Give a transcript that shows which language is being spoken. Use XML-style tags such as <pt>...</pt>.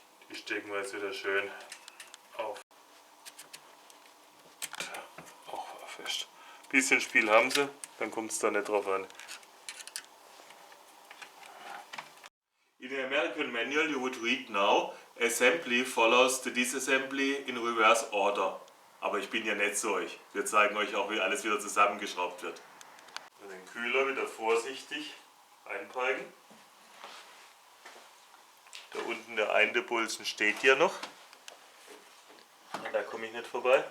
<de>Die stecken wir jetzt wieder schön auf. Auch fest. Ein bisschen Spiel haben sie, dann kommt es da nicht drauf an.</de> <en>In the American manual you would read now, assembly follows the disassembly in reverse order.</en> <de>Aber ich bin ja nicht solch. Wir zeigen euch auch, wie alles wieder zusammengeschraubt wird. Den Kühler wieder vorsichtig einpeigen. Da unten der eine Bolzen steht ja noch. Da komme ich nicht vorbei.</de>